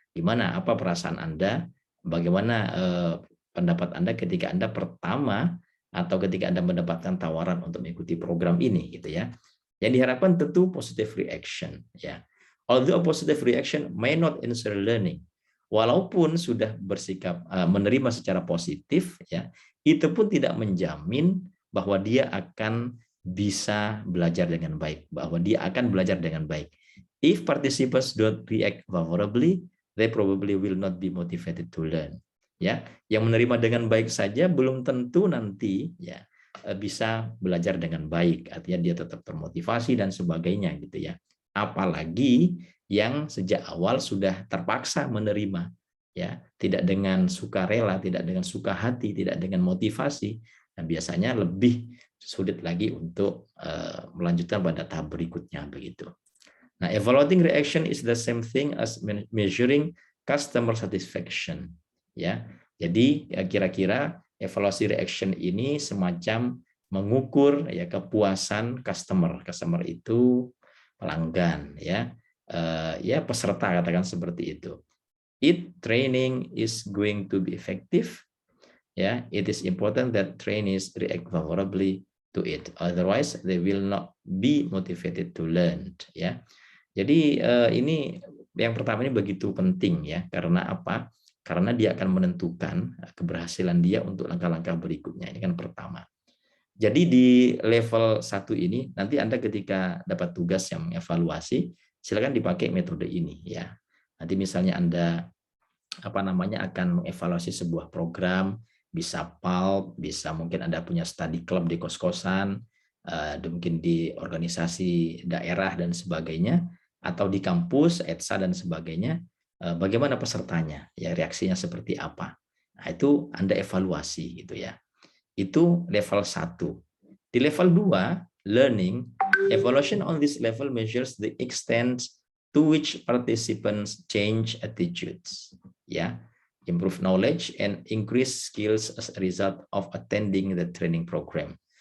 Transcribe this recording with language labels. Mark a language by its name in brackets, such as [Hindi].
[Indonesian] Gimana, apa perasaan Anda, bagaimana pendapat Anda ketika Anda pertama atau ketika Anda mendapatkan tawaran untuk mengikuti program ini gitu ya. Yang diharapkan tentu positive reaction ya. [English] Although a positive reaction may not ensure learning. [Indonesian] Walaupun sudah bersikap menerima secara positif ya, itu pun tidak menjamin bahwa dia akan bisa belajar dengan baik, bahwa dia akan belajar dengan baik. [English] If participants don't react favorably, they probably will not be motivated to learn. [Indonesian] Ya, yang menerima dengan baik saja belum tentu nanti ya bisa belajar dengan baik, artinya dia tetap termotivasi dan sebagainya gitu ya. Apalagi yang sejak awal sudah terpaksa menerima ya, tidak dengan sukarela, tidak dengan suka hati, tidak dengan motivasi, dan biasanya lebih sulit lagi untuk melanjutkan pada tahap berikutnya begitu. [English] Nah, evaluating reaction is the same thing as measuring customer satisfaction. [Indonesian] Ya, jadi kira-kira evaluasi reaction ini semacam mengukur ya kepuasan customer. Customer itu pelanggan ya, ya peserta katakan seperti itu. [English] If training is going to be effective, ya, it is important that trainees react favorably to it. Otherwise, they will not be motivated to learn. [Indonesian] Ya, jadi ini yang pertama ini begitu penting ya, karena apa? Karena dia akan menentukan keberhasilan dia untuk langkah-langkah berikutnya. Ini kan pertama. Jadi di level 1 ini nanti Anda ketika dapat tugas yang mengevaluasi, silakan dipakai metode ini ya. Nanti misalnya Anda akan mengevaluasi sebuah program, bisa PALP, bisa mungkin Anda punya study club di kos-kosan, mungkin di organisasi daerah dan sebagainya, atau di kampus, ETSA dan sebagainya, bagaimana pesertanya, ya reaksinya seperti apa. Nah, itu Anda evaluasi gitu ya. Itu level 1. Di level 2, [English] learning, evaluation on this level measures the extent to which participants change attitudes. Ya, improve knowledge and increase skills as a result of attending the training program.